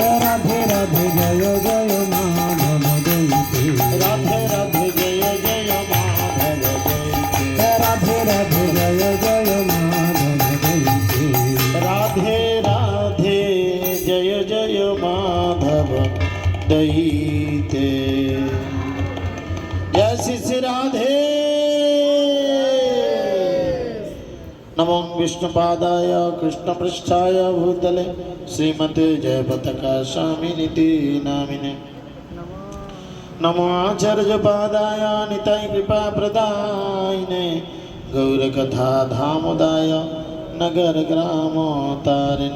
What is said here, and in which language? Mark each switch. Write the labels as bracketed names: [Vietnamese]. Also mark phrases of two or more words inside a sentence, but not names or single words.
[Sanskrit] রাধে রাধে জয় জয় মাধব দইতে রাধে রাধে জয় জয় মাধব দইতে, রাধে রাধে জয় জয় মাধব দইতে রাধে রাধে জয় জয় মাধব দইতে। जय श्री श्री राधे। नमो विष्णुपादाय कृष्णपृष्ठाय भूतले श्रीमते जयपताका स्वामिनिति नामिने। नमो आचार्यपादाय निताय कृपाप्रदायिने गौरकथा धामोदाय नगर ग्रामोतारिणे।